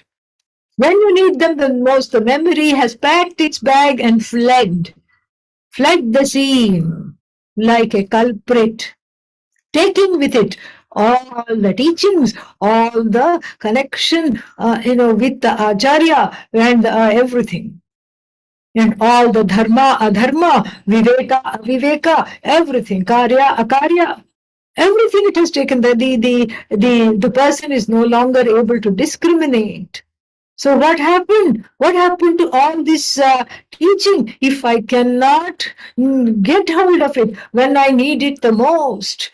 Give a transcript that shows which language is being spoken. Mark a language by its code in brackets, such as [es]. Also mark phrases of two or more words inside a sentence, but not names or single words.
[en] When you need them the most, the memory has packed its bag and fled the scene like a culprit, taking with it all the teachings, all the connection, with the acharya and everything. And all the [sa] dharma, adharma, viveka, aviveka, [en] everything, [sa] karya, akarya, [en] everything it has taken. The person is no longer able to discriminate. So what happened? What happened to all this teaching if I cannot get hold of it when I need it the most?